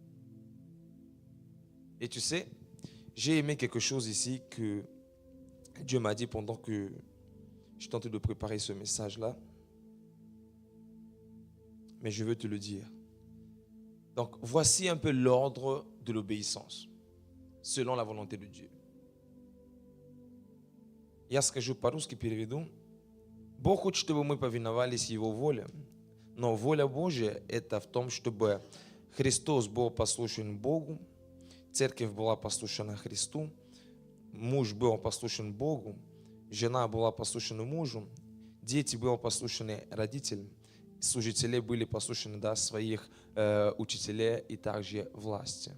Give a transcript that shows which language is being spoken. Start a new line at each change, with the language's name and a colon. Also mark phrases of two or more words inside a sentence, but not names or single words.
French: Et tu sais, j'ai aimé quelque chose ici que Dieu m'a dit pendant que je tentais de préparer ce message-là. Mais je veux te le dire. Donc, voici un peu l'ordre de l'obéissance, selon la volonté de Dieu.
Russian: Я скажу по-русски, переведу. Бог хочет, чтобы мы повиновались Его воле, но воля Божья – это в том, чтобы Христос был послушен Богу, церковь была послушна Христу, муж был послушен Богу, жена была послушна мужу, дети были послушны родителям, служители были послушны своих учителей и также власти.